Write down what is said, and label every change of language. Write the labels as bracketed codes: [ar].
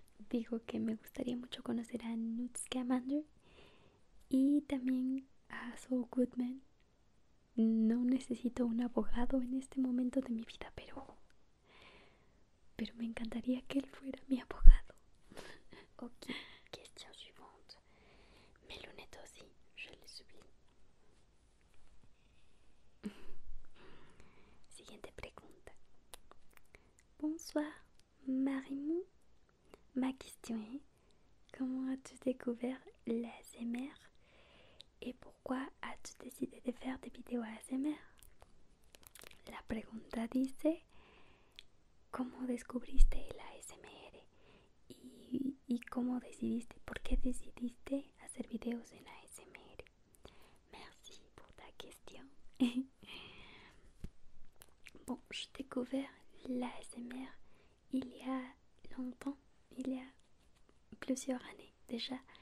[es] Digo que me gustaría mucho conocer a Newt Scamander y también a Saul Goodman. No necesito un abogado en este momento de mi vida, pero me encantaría que él fuera mi abogado. [fr] Ok, question suivante. Mes lunettes aussi, je les oublie. [es] Siguiente pregunta. Bonsoir, Marimou. [fr] Ma question est: comment as-tu découvert l'ASMR et pourquoi as-tu décidé de faire des vidéos ASMR? [es] La pregunta dice: ¿cómo descubriste el ASMR? ¿Y cómo decidiste? ¿Por qué decidiste hacer videos en ASMR? [fr] Merci pour ta question. Bon, j'ai découvert l'ASMR il y a longtemps, il y a plusieurs années déjà.